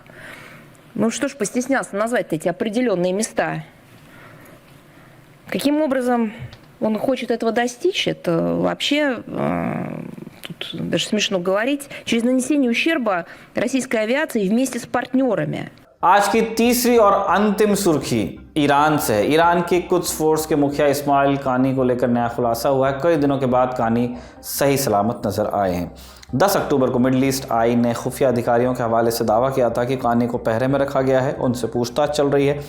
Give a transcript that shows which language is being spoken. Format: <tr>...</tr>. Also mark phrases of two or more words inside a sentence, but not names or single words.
<ru>Ну что ж, постеснялся назвать эти определенные места. Каким образом он хочет этого достичь, это вообще, тут даже смешно говорить, через нанесение ущерба российской авиации вместе с партнерами.</ru> <hi>आज की तीसरी और अंतिम सुर्खी ईरान से है। ईरान के कुछ फोर्स के मुखिया इस्माइल कानी को लेकर नया खुलासा हुआ है। कई दिनों के बाद कानी सही सलामत नजर आए हैं। 10 अक्टूबर को मिडल ईस्ट आई ने खुफिया अधिकारियों के हवाले से दावा किया था कि कानी को पहरे में रखा गया है, उनसे पूछताछ चल रही है।</hi>